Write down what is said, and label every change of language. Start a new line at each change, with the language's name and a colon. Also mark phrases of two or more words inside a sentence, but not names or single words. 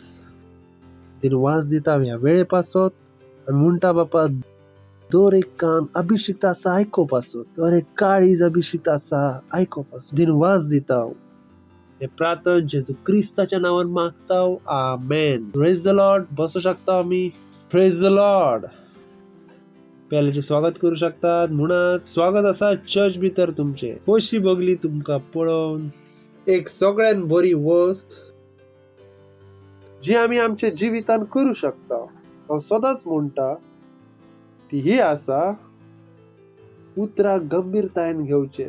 Konkani: दिनवास दिता ह्या वेळे पासत आमी म्हणटा बापा दर एक कान अभिषिक्त आसा आयकोपाचो, दर एक काळीज अभिषिक्त आसा आयकोपाचो. दिनवास दिता हे प्रार्थना जेजू क्रिस्ताच्या नावान मागता. आमेन.
English: praise the Lord.
Konkani: बसू शकता आमी.
English: Praise the Lord.
Konkani: पेल्याचे स्वागत करू शकतात. म्हणत स्वागत आसा चर्च भितर तुमचे. कशी बगली तुमकां पळोवन. एक सगळ्यान बरी वस्त जी आमी आमच्या जिवितान करू शकता, हांव सदांच म्हणटा ती ही आसा उतराक गंभीरतायेन घेवचे.